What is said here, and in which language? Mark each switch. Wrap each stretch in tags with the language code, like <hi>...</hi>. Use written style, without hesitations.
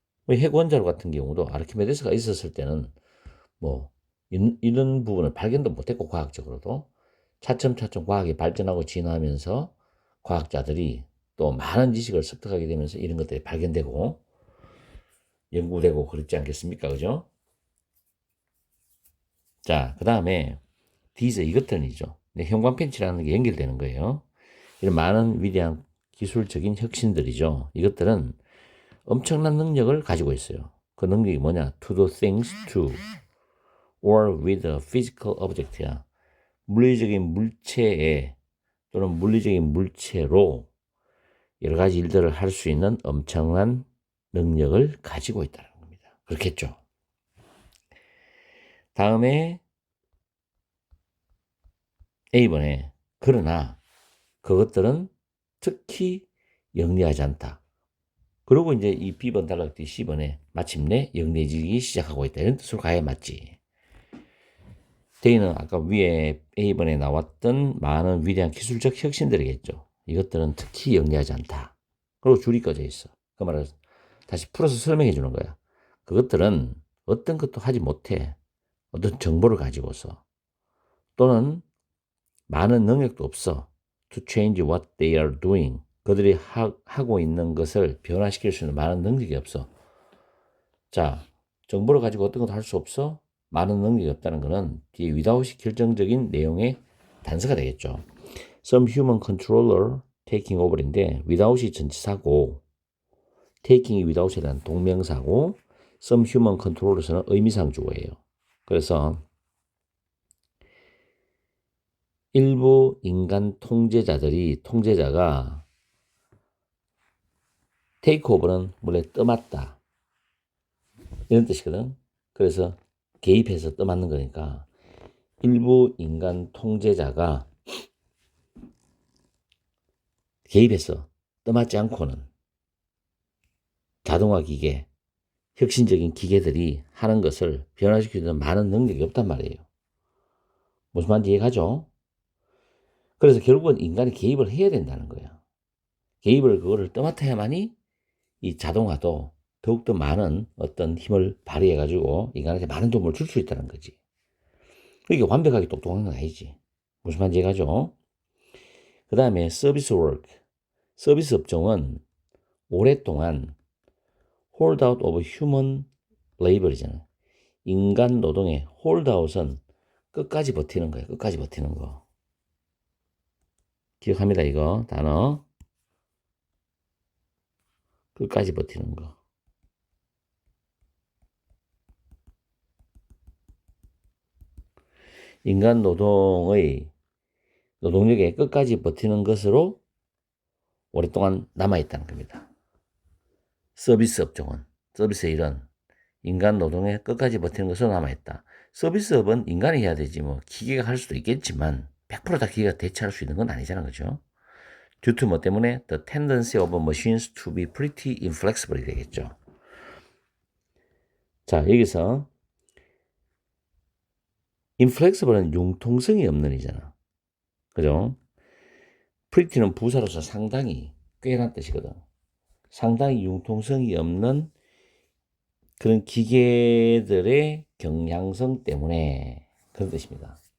<ko>핵 원자로 같은 경우도 아르키메데스가 있었을 때는 뭐 이런 부분을 발견도 못했고 과학적으로도 차츰 과학이 발전하고 진화하면서 과학자들이 또 많은 지식을 습득하게 되면서 이런 것들이 발견되고 연구되고 그렇지 않겠습니까? 그죠? 자, 그 다음에 these 이것들이죠. 형광펜치라는 게 연결되는 거예요. 이런 많은 위대한 기술적인 혁신들이죠. 이것들은 엄청난 능력을 가지고 있어요. 그 능력이 뭐냐?</ko> <en>To do things to or with a physical object야.</en> <ko>물리적인 물체에 또는 물리적인 물체로 여러 가지 일들을 할 수 있는 엄청난 능력을 가지고 있다는 겁니다. 그렇겠죠. 다음에 A번에 그러나 그것들은 특히 영리하지 않다. 그리고 이제 이 B번 단락뒤 C번에 마침내 영리해지기 시작하고 있다. 이런 뜻으로 가야 맞지. D는 아까 위에 A번에 나왔던 많은 위대한 기술적 혁신들이겠죠. 이것들은 특히 영리하지 않다. 그리고 줄이 꺼져 있어. 그 말을 다시 풀어서 설명해 주는 거야. 그것들은 어떤 것도 하지 못해. 어떤 정보를 가지고서 또는 많은 능력도 없어.</ko> <en>To change what they are doing.</en> <ko>그들이 하고 있는 것을 변화시킬 수 있는 많은 능력이 없어. 자, 정보를 가지고 어떤 것도 할 수 없어? 많은 능력이 없다는 것은 뒤에 without이 결정적인 내용의 단서가 되겠죠. Some human controller taking over 인데 without이 전치사고 taking이 without에 대한 동명사고 some human controllers 는 의미상 주어예요. 그래서 일부 인간 통제자가 테이크오버는 원래 떠맡다 이런 뜻이거든. 그래서 개입해서 떠맡는 거니까 일부 인간 통제자가 개입해서 떠맡지 않고는 자동화 기계, 혁신적인 기계들이 하는 것을 변화시키는 많은 능력이 없단 말이에요. 무슨 말인지 이해가죠? 그래서 결국은 인간이 개입을 해야 된다는 거야. 개입을 그거를 떠맡아야만이 이 자동화도 더욱더 많은 어떤 힘을 발휘해가지고 인간한테 많은 도움을 줄 수 있다는 거지. 이게 완벽하게 똑똑한 건 아니지. 무슨 말인지 이해가죠? 그 다음에 서비스 워크. 서비스 업종은 오랫동안 hold out of human labor 이잖아. 인간 노동의 hold out은 끝까지 버티는 거야. 끝까지 버티는 거. 기억합니다, 이거 단어. 끝까지 버티는 거. 인간 노동의 노동력에 끝까지 버티는 것으로 오랫동안 남아있다는 겁니다. 서비스 업종은, 서비스 일은 인간 노동에 끝까지 버티는 것으로 남아있다. 서비스업은 인간이 해야 되지 뭐 기계가 할 수도 있겠지만 100%다 기계가 대체할 수 있는 건 아니잖아, 그죠?</ko> <en>due to 뭐 때문에 the tendency of machines to be pretty inflexible 이 되겠죠.</en> <ko>자, 여기서 inflexible은 융통성이 없는 이잖아. 그죠? pretty는 부사로서 상당히 꽤란 뜻이거든. 상당히 융통성이 없는 그런 기계들의 경향성 때문에 그런 뜻입니다.</ko>